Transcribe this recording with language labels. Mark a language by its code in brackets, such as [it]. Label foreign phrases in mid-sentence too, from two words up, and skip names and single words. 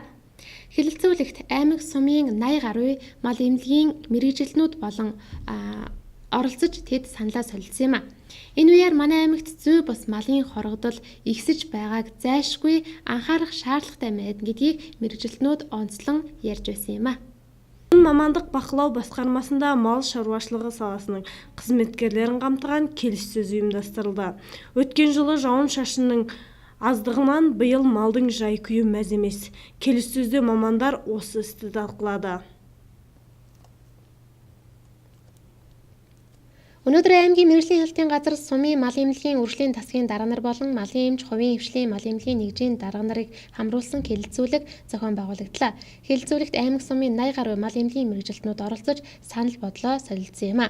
[mn] Хэлэлцүүлэгт аймаг сумын 80 гаруй мал эмнэлгийн мэргэжилтнүүд болон оролцож тэд саналаа солилцсон юм а. Энэ үеэр манай аймагт зүй бус малын хорогдол ихсэж байгааг зайлшгүй анхаарах шаардлагатай байна гэдгийг мэргэжилтнүүд онцлон ярьж байсан юм а. [kk] Мамандык бақылау басқармасында мал шаруашылығы саласының қызметкерлерін қамтыған келіссөз ұйымдастырылды. Өткен жылы жауын-шашынның аздығынан биыл малдың жай-күйі мәз емес. Келіссөзде мамандар осы істі талқылады. [mn] Өнөөдөр аймгийн мэргэжлийн хэлтийн газар сумын мал эмнэлгийн үржлийн тасгийн дарга нар болон малын эмч, хувийн хэвшлийн мал эмнэлгийн нэгжийн дарга нарыг хамруулсан хэлэлцүүлэг зохион байгуулагдлаа. Хэлэлцүүлэгт аймаг сумын 80 гаруй мал эмнэлгийн мэргэжилтнүүд оролцож санал бодлоо солилцсон юм а.